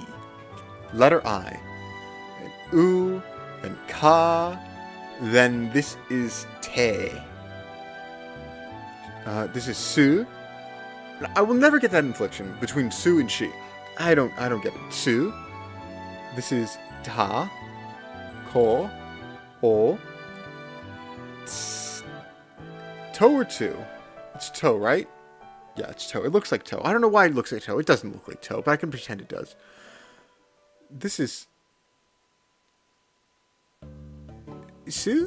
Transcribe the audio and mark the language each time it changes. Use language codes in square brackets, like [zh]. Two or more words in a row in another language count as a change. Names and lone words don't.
[en] Letter I. And U, and Ka. Then this is Te. This is Su. I will never get that inflection between Su and She. I don't get it. Su. This is Ta. Ko. O. To or Tu? It's To, right? Yeah, it's To. It looks like To. I don't know why it looks like To. It doesn't look like To, but I can pretend it does. This is... Su?